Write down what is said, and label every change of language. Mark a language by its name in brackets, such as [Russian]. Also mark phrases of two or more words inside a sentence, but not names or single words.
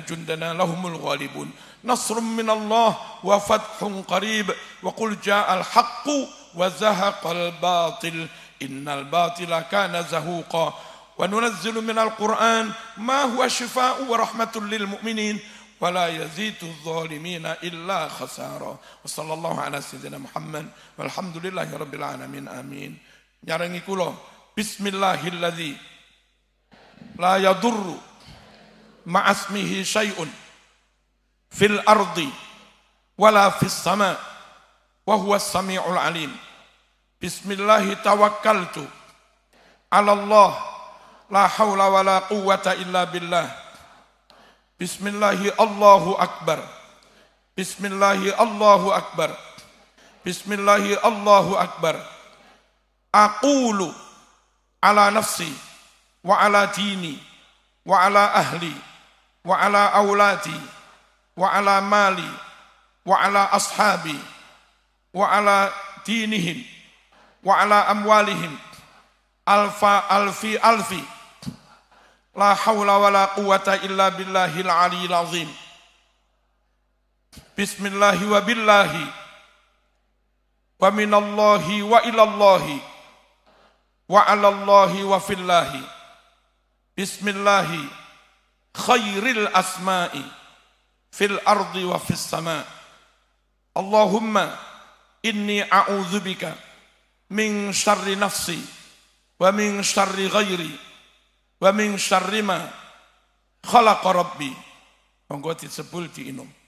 [Arabic] جندنا لهم الغالبون نصر من الله وفتح قريب وقل جاء الحق وزهق الباطل إن الباطل كان زهوقا وننزل من القرآن ما هو شفاء ورحمة للمؤمنين ولا يزيد الظالمين إلا خسارا وصلى الله على سيدنا محمد والحمد لله رب العالمين آمين [Javanese] nyarengi kula [Arabic] bismillahilladzi لا يضر مع اسمه شيء في الأرض ولا في السماء وهو السميع العليم بسم الله توكلت على الله لا حول ولا قوة إلا بالله بسم الله الله أكبر بسم الله الله أكبر بسم الله الله أكبر أقول على نفسي وعلى ديني وعلى أهلي وعلى أولادي وعلى مالي وعلى أصحابي وعلى دينهم وعلى أموالهم ألف لا حول ولا قوة إلا بالله العلي العظيم. بسم الله وبالله ومن الله وإلى الله وعلى الله وفي الله. بسم الله خير الأسماء في الأرض وفي السماء'. اللهم إني أعوذ بك من شر نفسي ومن شر غيري ومن شر ما خلق ربي. [Javanese] Monggo disebul diinum.